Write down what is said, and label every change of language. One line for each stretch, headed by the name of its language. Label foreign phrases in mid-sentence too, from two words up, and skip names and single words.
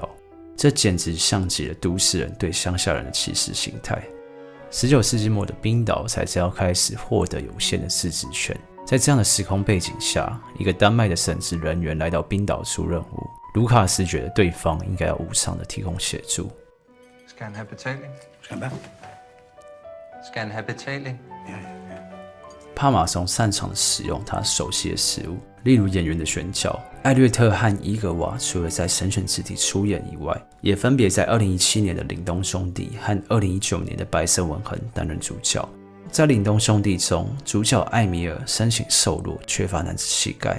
Chinese: 这简直像极了都市人对乡下人的歧视心态。19世纪末的冰岛才将要开始获得有限的自治权。在这样的时空背景下，一个丹麦的神职人员来到冰岛出任务，卢卡斯觉得对方应该要无偿的提供协助。
Danish: Skal han have betaling? Skal hvad? Skal han have betaling?
Chinese: 帕马松擅长的使用他熟悉的事物，例如演员的选角。艾略特和伊格瓦除了在《神选之地》出演以外，也分别在2017年的《凛冬兄弟》和2019年的《白色吻痕》担任主角。在《凛冬兄弟》中，主角艾米尔身形瘦弱，缺乏男子气概。